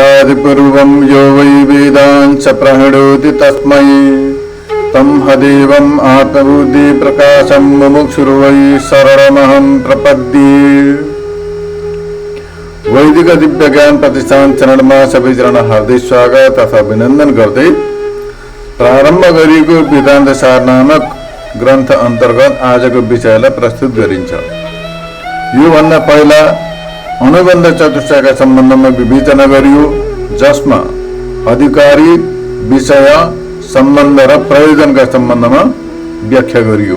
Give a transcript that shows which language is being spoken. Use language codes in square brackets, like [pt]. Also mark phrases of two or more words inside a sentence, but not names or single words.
[sa] पूर्वं यो वै वेदांश्च प्रणोति तस्मै तं हदेवम् आत्मबुद्धि प्रकाशं मुमुक्षुर्वै शरणमहं प्रपद्ये। [ne] वैदिक दिव्य ज्ञान प्रतिष्ठान चरणमा सबैजना हार्दिक स्वागत तथा अभिनन्दन गर्दै प्रारम्भ गरिएको वेदान्त सार नामक ग्रन्थ अन्तर्गत आजको विषयलाई प्रस्तुत गरिन्छ। योभन्दा पहिला अनुबन्ध चतुष्टयका सम्बन्धमा विवेचना गरियो, जसमा अधिकारी, विषय, सम्बन्ध र प्रयोजनका सम्बन्धमा व्याख्या गरियो।